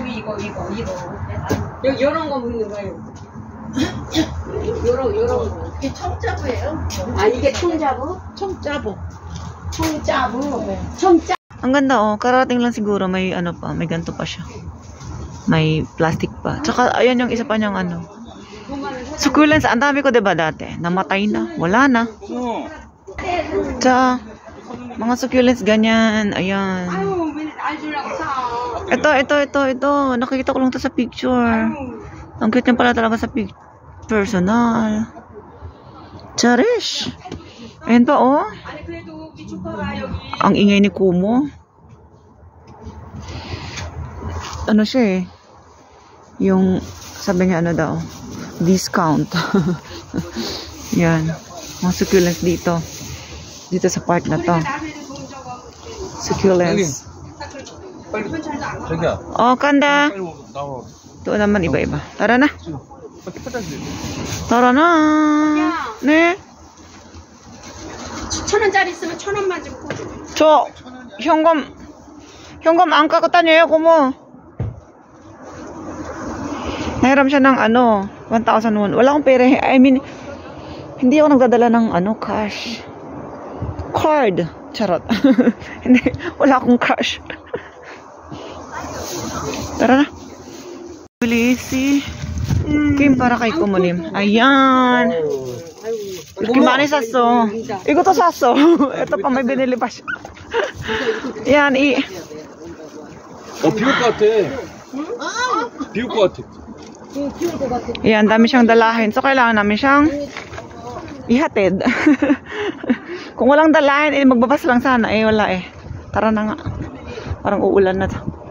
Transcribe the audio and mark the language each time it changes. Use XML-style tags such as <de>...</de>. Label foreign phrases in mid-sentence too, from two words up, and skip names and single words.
<ko>여기 요런 거 먹는 거예요. 요런 거. 이게 청자부예요? 아, 이게 청자부? 청자부. 청자부. 청자.</ko> <tl>Ang ganda oh, karating lang siguro may ano pa, may ganito pa siya. May plastic pa. Tsaka ayan yung isa pa niyang ano. Succulents, ang dami ko 'di ba dati? Namatay na, wala na. Tsaka mga succulents ganyan, ayan.</tl> <ko>아유, 맨날 날 주려고 사.</ko> <tl>Ito. Nakikita ko lang to sa picture. Ang cute niya pala talaga sa personal. Cherish. Ayan pa oh.</tl> <ko>아니, 그래도 우리 조카가 여기.</ko> <tl>Ang ingay ni Kumo. Ano siya eh. Yung sabi niya ano daw. Discount. Yan. Mga succulents dito. Dito sa part na to. Succulents.</tl> <ko>빨리 저기야 Oh, Kanda. 빨리 나와</ko> <tl>Doon naman iba-iba. Tara na.</tl> <ko>화장실</ko> <tl>Tara na.</tl> <ko>네. 1,000원짜리 있으면 1,000원만 좀 꽂아. 저 현금 안 갖고 다녀요, Kumo.</ko> <tl>Nahiram siya ng ano, 1,000 won. Wala akong pera.</tl> <en>I mean,</en> <tl>hindi ako nagdadala ng ano, cash. Card. Charot. Hindi, wala akong cash. Tara na. Bilisi. Kim para kay Kumonim. Ayan.</tl> <ko>Kim 많이 샀어. 이것도 샀어.</ko> <tl>Ito pa may binili pa siya. Yan,</tl> <ko>비올 것 같아 비올 것 같아</ko> <tl>Yan, dami siyang dalahin. So, kailangan namin siyang ihatid. Kung walang dalahin, eh, magbabas lang sana. Eh, wala eh. Tara na nga. Parang uulan na to.</tl>